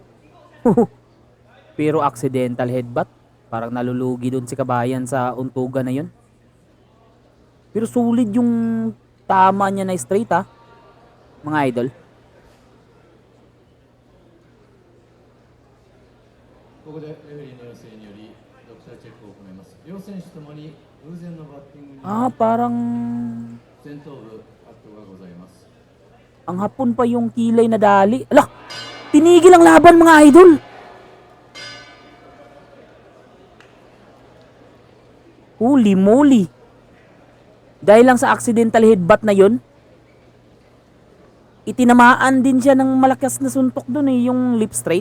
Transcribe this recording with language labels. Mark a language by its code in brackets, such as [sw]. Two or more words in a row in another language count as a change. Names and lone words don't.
[en] Pero accidental headbutt. [tl] Parang nalulugi dun si kabayan sa untugan na yun. Pero solid yung tama niya na straight ha, mga idol. [ja] ここでレフェリーの要請によりドクターチェックを行います。両選手ともに偶然のバッティングに [tl] Parang [ja] 前頭部カットがございます。 [tl] ang hapon pa yung kilay na dali. Ala, tinigil ang laban mga idol. [en] Holy moly. [tl] Dahil lang sa [en] accidental headbutt [tl] na yun, itinamaan din siya ng malakas na suntok dun yung [en] lip straight.